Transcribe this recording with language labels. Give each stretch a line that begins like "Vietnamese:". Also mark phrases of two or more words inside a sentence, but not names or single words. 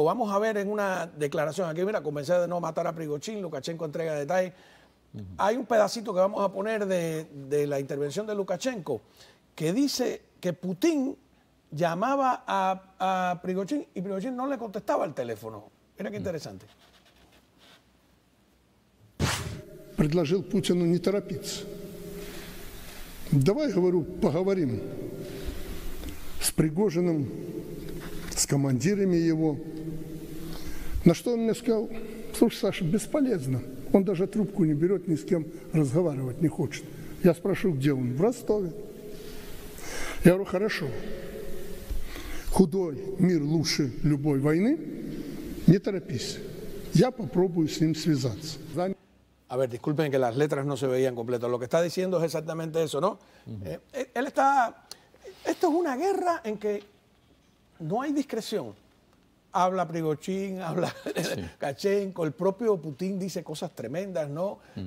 Spanish: Vamos a ver en una declaración aquí, mira, convencí de no matar a Prigozhin, Lukashenko entrega detalles. Hay un pedacito que vamos a poner de la intervención de Lukashenko que dice que Putin llamaba a Prigozhin y Prigozhin no le contestaba el teléfono. Mira qué interesante.
Russian: Предложил Путину не торопиться. Давай, говорю, поговорим с Пригожиным, с командирами его. На что он мне сказал: слушай, Саша, бесполезно. Он даже трубку не берет, ни с кем разговаривать не хочет. Я спрошу, где он? В Ростове. Я говорю, хорошо. Худой мир лучше любой войны. Не торопись. Я попробую с ним связаться.
Spanish: A ver, disculpen que las letras no se veían completas. Lo que está diciendo es exactamente eso, ¿no? Él está... Esto es una guerra en que no hay discreción. Habla Prigozhin, habla Lukashenko, el propio Putin dice cosas tremendas, ¿no?